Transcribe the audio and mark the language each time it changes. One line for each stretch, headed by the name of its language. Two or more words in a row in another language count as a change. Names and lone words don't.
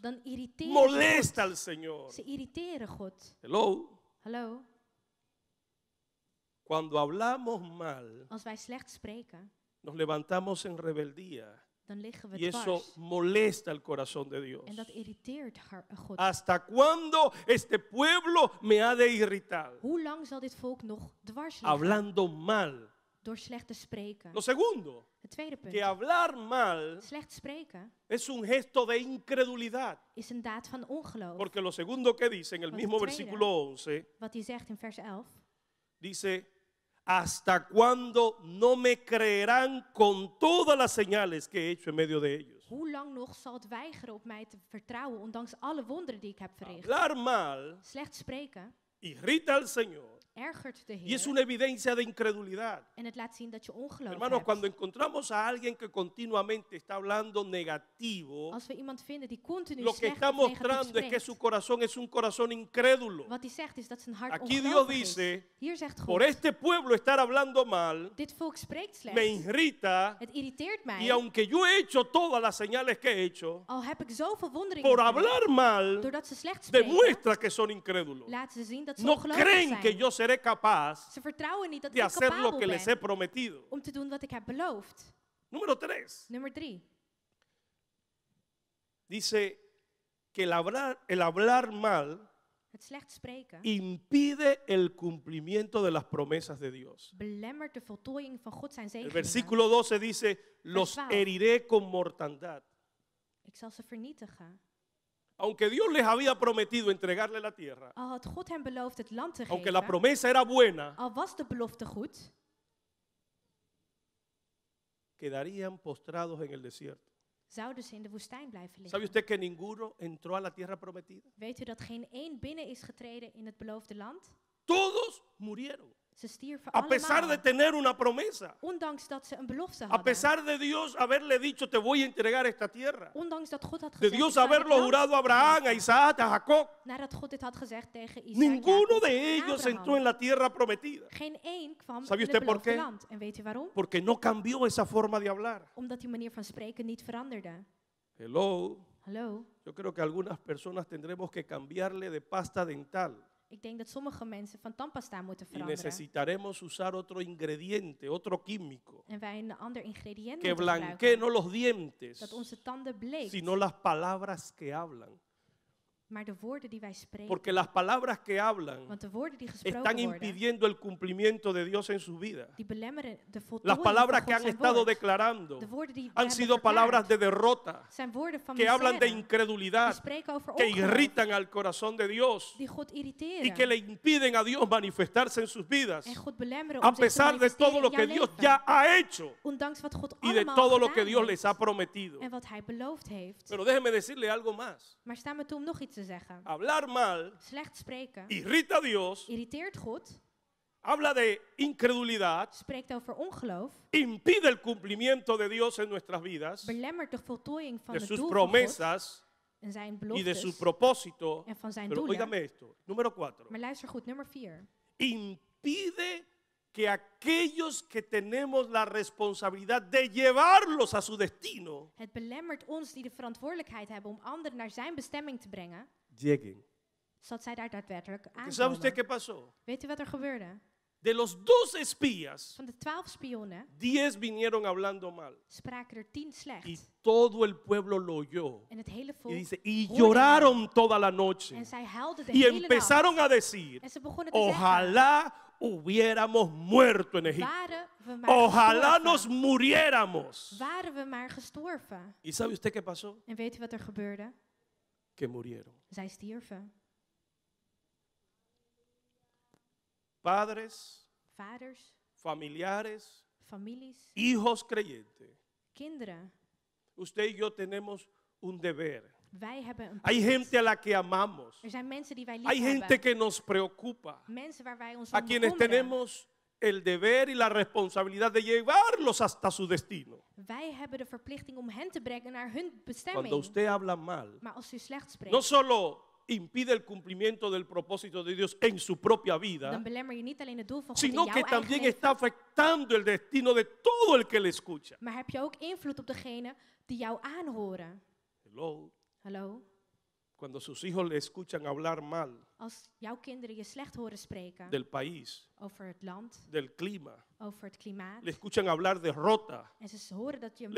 Dutch: Dan irriteren
Spanish: molesta
Dutch: ze
Spanish: al Señor.
Dutch: God. Ze irriteren God.
English: Hello.
Dutch: Hallo?
Spanish: Cuando hablamos mal,
Dutch: Als wij slecht spreken,
Spanish: nos levantamos en rebeldía
Dutch: dan liggen we
Spanish: y eso
Dutch: dwars.
Spanish: molesta el corazón de Dios.
Dutch: En dat irriteert God.
Spanish: ¿Hasta cuándo este pueblo me ha de irritar?
Dutch: Hoe lang zal dit volk nog dwars liggen?
Spanish: Hablando mal.
Dutch: Door slecht te spreken.
Spanish: Lo segundo,
Dutch: Het tweede punt.
Spanish: que hablar mal
Dutch: Slecht spreken
Spanish: es un gesto de incredulidad.
Dutch: is een daad van ongeloof.
Spanish: Porque lo segundo que dice en el
Dutch: Wat
Spanish: mismo
Dutch: het tweede.
Spanish: versículo 11,
Dutch: Wat hij zegt in vers 11.
Spanish: dice, ¿hasta cuándo no me creerán con todas las señales que he hecho en medio de ellos?
Dutch: Hoe lang nog zal het weigeren op mij te vertrouwen, ondanks alle wonderen die ik heb verricht?
Spanish: Hablar mal
Dutch: Slecht spreken
Spanish: irrita al Señor
Dutch: ergert de
Spanish: y es
Dutch: Heer.
Spanish: una evidencia de incredulidad.
Dutch: En het laat zien dat je ongeloof
Spanish: Hermanos,
Dutch: hebt.
Spanish: cuando encontramos a alguien que continuamente está hablando negativo,
Dutch: Als we iemand vinden die continu
Spanish: lo que
Dutch: slecht
Spanish: está
Dutch: of negatief
Spanish: mostrando es que
Dutch: spreekt,
Spanish: su corazón es un corazón incrédulo.
Dutch: wat hij zegt is dat zijn hart
Spanish: Aquí Dios
Dutch: ongelovig
Spanish: dice,
Dutch: is. Hier zegt
Spanish: por
Dutch: God,
Spanish: este pueblo estar hablando mal,
Dutch: dit volk spreekt
Spanish: me
Dutch: slecht.
Spanish: irrita
Dutch: Het irriteert
Spanish: y
Dutch: mij.
Spanish: aunque yo he hecho todas las señales que he hecho,
Dutch: Al heb ik zoveel wonderingen
Spanish: por
Dutch: verricht,
Spanish: hablar mal,
Dutch: doordat ze slecht spreken,
Spanish: demuestra que son incrédulos.
Dutch: laten ze zien dat ze
Spanish: No
Dutch: ongelovig
Spanish: creen que
Dutch: zijn.
Spanish: yo seré capaz
Dutch: Ze vertrouwen niet dat
Spanish: de
Dutch: ik
Spanish: hacer lo
Dutch: capabel
Spanish: que les he
Dutch: ben
Spanish: prometido.
Dutch: om te doen wat ik heb beloofd.
Spanish: Número 3.
Dutch: Nummer 3.
Spanish: Dice que el hablar mal
Dutch: Het slecht spreken
Spanish: impide el cumplimiento de las promesas de Dios.
Dutch: belemmert de voltooiing van God zijn
Spanish: El
Dutch: zegeningen.
Spanish: versículo 12 dice, los
Dutch: 12.
Spanish: heriré con mortandad.
Dutch: Ik zal ze vernietigen.
Spanish: Aunque Dios les había prometido entregarle la tierra,
Dutch: Al had God hem beloofd het land te
Spanish: aunque la
Dutch: geven,
Spanish: promesa era buena,
Dutch: al was de belofte goed,
Spanish: quedarían postrados en el desierto.
Dutch: zouden ze in de woestijn blijven
Spanish: ¿Sabe
Dutch: liggen.
Spanish: usted que ninguno entró a la tierra prometida?
Dutch: Weet u dat geen één binnen is getreden in het beloofde land?
Spanish: Todos murieron,
Dutch: Ze stierven
Spanish: a pesar de
Dutch: allemaal,
Spanish: tener una promesa.
Dutch: ondanks dat ze een belofte
Spanish: A
Dutch: hadden.
Spanish: pesar de Dios haberle dicho, te voy a entregar esta tierra.
Dutch: Ondanks dat God had
Spanish: De
Dutch: gezegd,
Spanish: Dios
Dutch: "Ik zal je
Spanish: haberlo
Dutch: het
Spanish: jurado a
Dutch: land
Spanish: Abraham, a
Dutch: geven."
Spanish: Isaac, a Jacob.
Dutch: Nadat God dit had gezegd tegen Isaac,
Spanish: Ninguno
Dutch: Jacob
Spanish: de
Dutch: en
Spanish: ellos
Dutch: Abraham.
Spanish: entró en la tierra prometida.
Dutch: Geen één kwam
Spanish: ¿Sabe
Dutch: in
Spanish: usted
Dutch: het
Spanish: por
Dutch: beloofde
Spanish: qué?
Dutch: land. En weet u waarom?
Spanish: Porque no cambió esa forma de hablar.
Dutch: Omdat die manier van spreken niet veranderde.
English: Hello.
Dutch: Hallo?
Spanish: Yo creo que algunas personas tendremos que cambiarle de pasta dental
Dutch: Ik denk dat sommige mensen van tandpasta moeten
Spanish: y
Dutch: veranderen.
Spanish: necesitaremos usar otro ingrediente, otro químico
Dutch: En wij een ander ingrediënt
Spanish: que
Dutch: moeten
Spanish: blanquee
Dutch: gebruiken.
Spanish: no los dientes,
Dutch: Dat onze tanden bleekt.
Spanish: sino las palabras que hablan.
Dutch: Maar de woorden die wij spreken.
Spanish: Porque las palabras que hablan
Dutch: Want de woorden die gesproken
Spanish: están
Dutch: worden,
Spanish: impidiendo el cumplimiento de Dios en su vida.
Dutch: die belemmeren de
Spanish: Las
Dutch: voltooiing
Spanish: palabras
Dutch: van
Spanish: que
Dutch: God
Spanish: han
Dutch: zijn
Spanish: estado
Dutch: woord.
Spanish: declarando
Dutch: De woorden die we
Spanish: han
Dutch: hebben
Spanish: sido
Dutch: verklaard,
Spanish: palabras de derrota,
Dutch: zijn woorden van
Spanish: que hablan de
Dutch: misère, die
Spanish: incredulidad,
Dutch: spreken over
Spanish: que
Dutch: ongeloof,
Spanish: irritan al corazón de Dios
Dutch: die God
Spanish: y
Dutch: irriteren.
Spanish: que le impiden a Dios manifestarse en sus vidas,
Dutch: En God belemmeren
Spanish: a
Dutch: om zich te
Spanish: pesar de
Dutch: manifesteren
Spanish: todo lo
Dutch: in
Spanish: que
Dutch: jouw
Spanish: Dios
Dutch: leven.
Spanish: ya ha hecho
Dutch: Ondanks wat God
Spanish: y de
Dutch: allemaal
Spanish: todo lo que
Dutch: gedaan
Spanish: Dios
Dutch: heeft
Spanish: les ha prometido.
Dutch: en wat hij beloofd heeft.
Spanish: Pero déjeme decirle algo más.
Dutch: Maar sta me toe om nog iets te zeggen.
Spanish: Hablar mal
Dutch: Slecht spreken
Spanish: irrita a Dios,
Dutch: irriteert God,
Spanish: habla de incredulidad,
Dutch: spreekt over ongeloof,
Spanish: impide el cumplimiento de Dios en nuestras vidas,
Dutch: belemmert de voltooiing van
Spanish: de
Dutch: het
Spanish: sus
Dutch: doel van God
Spanish: promesas
Dutch: en zijn
Spanish: y de su
Dutch: beloftes
Spanish: propósito.
Dutch: en van zijn
Spanish: Pero
Dutch: doelen.
Spanish: óigame esto, número 4.
Dutch: Maar luister goed, nummer 4.
Spanish: Impide que aquellos que tenemos la responsabilidad de llevarlos a su destino
Dutch: Het belemmert ons die de verantwoordelijkheid hebben om anderen naar zijn bestemming te brengen,
Spanish: lleguen.
Dutch: zodat zij daar daadwerkelijk
Spanish: ¿Sabe usted qué
Dutch: aankomen.
Spanish: pasó?
Dutch: Weet u wat er gebeurde?
Spanish: De los 12 espías,
Dutch: Van de 12 spionnen
Spanish: 10 vinieron hablando mal
Dutch: spraken er 10
Spanish: y
Dutch: slecht.
Spanish: todo el pueblo lo oyó.
Dutch: En het hele
Spanish: Y
Dutch: volk
Spanish: dice, y
Dutch: hoorde
Spanish: lloraron toda la noche
Dutch: en zij huilden de
Spanish: y
Dutch: hele
Spanish: empezaron
Dutch: nacht.
Spanish: a decir,
Dutch: En ze begonnen te zeggen,
Spanish: ojalá hubiéramos muerto en Egipto.
Dutch: waren we maar
Spanish: Ojalá nos
Dutch: gestorven.
Spanish: muriéramos.
Dutch: Waren we maar gestorven.
Spanish: ¿Y sabe usted qué pasó?
Dutch: En weet u wat er gebeurde?
Spanish: Que murieron.
Dutch: Zij stierven.
Spanish: Padres,
Dutch: Vaders,
Spanish: familiares,
Dutch: families,
Spanish: hijos creyentes.
Dutch: kinderen.
Spanish: Usted y yo tenemos un deber.
Dutch: Wij hebben een
Spanish: Hay
Dutch: plicht.
Spanish: gente a la que amamos.
Dutch: Er zijn mensen die wij lief
Spanish: Hay gente
Dutch: hebben.
Spanish: que nos preocupa.
Dutch: Mensen waar wij ons
Spanish: A
Dutch: om
Spanish: quienes
Dutch: bekommeren.
Spanish: tenemos el deber y la responsabilidad de llevarlos hasta su destino.
Dutch: Wij hebben de verplichting om hen te brengen naar hun
Spanish: Cuando
Dutch: bestemming.
Spanish: usted habla mal,
Dutch: Maar als u slecht spreekt,
Spanish: no solo impide el cumplimiento del propósito de Dios en su propia
Dutch: dan
Spanish: vida,
Dutch: belemmer je niet alleen het doel van God in
Spanish: sino
Dutch: jouw
Spanish: que
Dutch: eigen
Spanish: también
Dutch: leven,
Spanish: está afectando el destino de todo el que le escucha.
Dutch: maar heb je ook invloed op degene die jou aanhoren.
English: Hello.
Dutch: Hallo?
Spanish: Cuando sus hijos le escuchan hablar mal
Dutch: Als jouw kinderen je slecht horen spreken
Spanish: del país,
Dutch: over het land,
Spanish: del clima,
Dutch: over het klimaat,
Spanish: le escuchan hablar derrota,
Dutch: en ze horen dat je